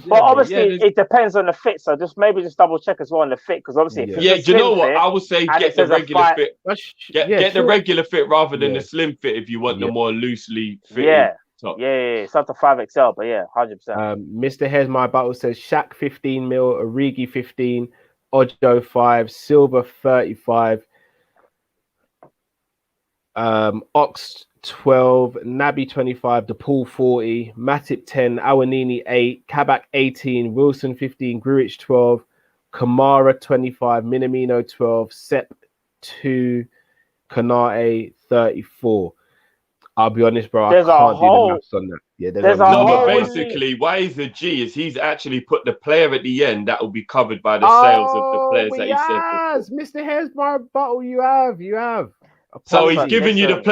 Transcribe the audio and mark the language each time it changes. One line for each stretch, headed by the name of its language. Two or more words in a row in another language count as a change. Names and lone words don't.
English: But obviously, it depends on the fit. So maybe just double check as well on the fit, because obviously, do you know what? I would say get the regular fit. Get the regular fit rather than the slim fit if you want the more loosely fit. Top. Yeah, it's up to 5XL, but 100%. Mr. Here's My Battle says Shaq 15 mil, Origi 15, Ojo 5, Silver 35, Ox 12, Naby 25, DePaul 40, Matip 10, Awanini 8, Kabak 18, Wilson 15, Gruich 12, Kamara 25, Minamino 12, Sepp 2, Konate 34. I'll be honest, bro. I can't do the maths on that. Yeah, but basically, why he's a G is he's actually put the player at the end that will be covered by the sales of the players that he said. Mr. Here's My Bottle. You have. So he's Listen, giving you the listen.